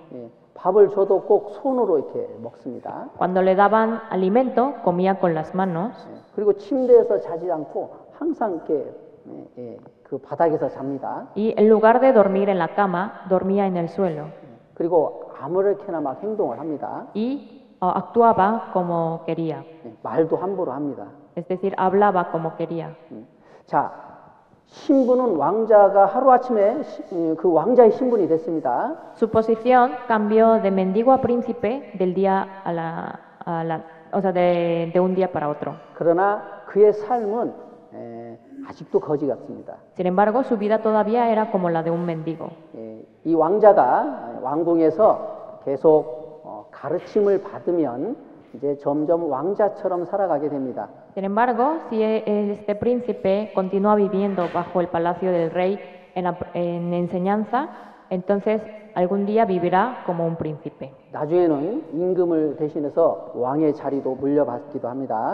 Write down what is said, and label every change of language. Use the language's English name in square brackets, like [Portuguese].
[Korean] 예, 밥을 줘도 꼭 손으로 이렇게 먹습니다. [Spanish] Cuando le daban alimento, comía con las manos. [Korean] 예, 그리고 침대에서 자지 않고 항상 이렇게 그 바닥에서 잡니다. [Spanish] Y en lugar de dormir en la cama, dormía en el suelo. [Korean] 그리고 아무렇게나 막 행동을 합니다. [Spanish] Y actuaba como quería. [Korean] 예, 말도 함부로 합니다. [Spanish] Es decir, hablaba como quería. [Korean] 자, 신분은 왕자가 하루아침에 그 왕자의 신분이 됐습니다. [Spanish] Su posición cambió de mendigo a príncipe del día o sea, de un día para otro. [Korean] 그러나 그의 삶은 아직도 거지 같습니다. [Spanish] Sin embargo, su vida todavía era como la de un mendigo. [Korean] 이 왕자가 왕궁에서 계속 가르침을 받으면 이제 점점 왕자처럼 살아가게 됩니다. [Spanish] Sin embargo, si este príncipe continúa viviendo bajo el palacio del rey en enseñanza, entonces algún día vivirá como un príncipe. [Korean] 나중에는 임금을 대신해서 왕의 자리도 물려받기도 합니다.